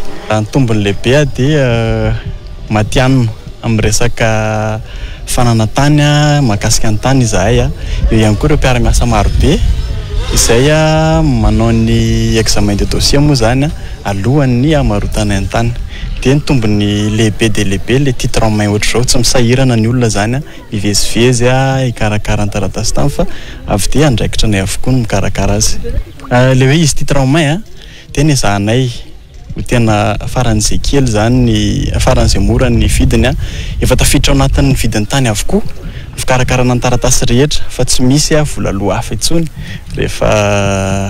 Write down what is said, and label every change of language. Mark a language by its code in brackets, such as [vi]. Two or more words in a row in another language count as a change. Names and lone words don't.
[mg] Ny tombony lehibe dia matianina amin'ny resaka fananantany mahakasika ny tany izahay. Eo ihany koa ireo mpiara-miasa marobe izay manao ny [fr] examen de dossier [mg] moa zany alohan'ny amarotana ny tany. Dia ny tombony lehibe dia lehibe [fr] le titre en main [mg] ohatr'izao tsy misahirana ny olona zany ivezivezy ikarakara ny taratasy tany fa avy dia andraikitra nay avokoa no mikarakara azy. Le hoe izy [fr] titre en main [mg] dia ny zahanay ho tena faran'izay kely zany ny faran'izay mora ny vidiny efa tafiditra ao anatin'ny vidin'ny tany avokoa fikarakarana ny taratasy rehetra fa tsy misy vola loha hafa intsony rehefa